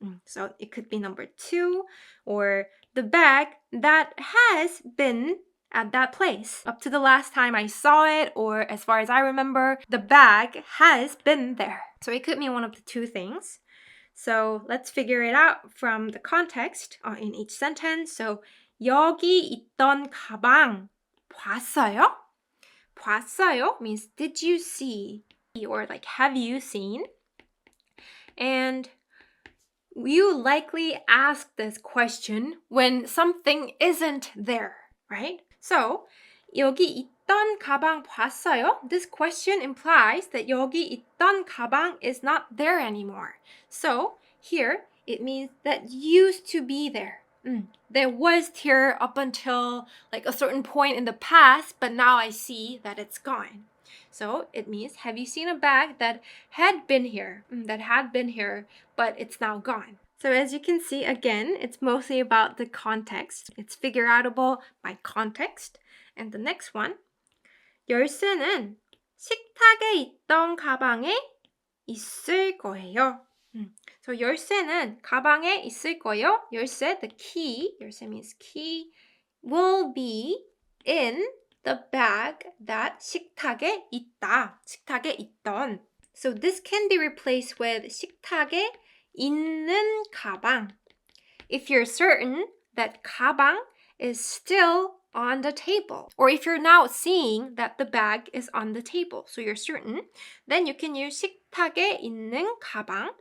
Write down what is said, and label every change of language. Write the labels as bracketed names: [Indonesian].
[English] So it could be number two, or the bag that has been at that place up to the last time I saw it, or as far as I remember, the bag has been there. So it could mean one of the two things. So let's figure it out from the context in each sentence. [Korean] So 여기 있던 가방 봤어요? [English] 봤어요 means did you see, or like have you seen? And you likely ask this question when something isn't there, right? [Korean] So 여기 있던 가방 봤어요? [English] This question implies that [Korean] 여기 있던 가방 [English] is not there anymore. So here it means that used to be there. There was here up until like a certain point in the past, but now I see that it's gone. So it means, have you seen a bag that had been here, but it's now gone? So as you can see, again, it's mostly about the context. It's figure outable by context. And the next one, [Korean] 열쇠는 식탁에 있던 가방에 있을 거예요. So 열쇠는 가방에 있을 거예요. [English] 열쇠, the key, 열쇠 means key, will be in the bag that [Korean] 식탁에 있다. 식탁에 있던. [English] So this can be replaced with [Korean] 식탁에 있는 가방. [English] If you're certain that 가방 is still on the table, or if you're now seeing that the bag is on the table, so you're certain, then you can use [Korean] 식탁에 있는 가방.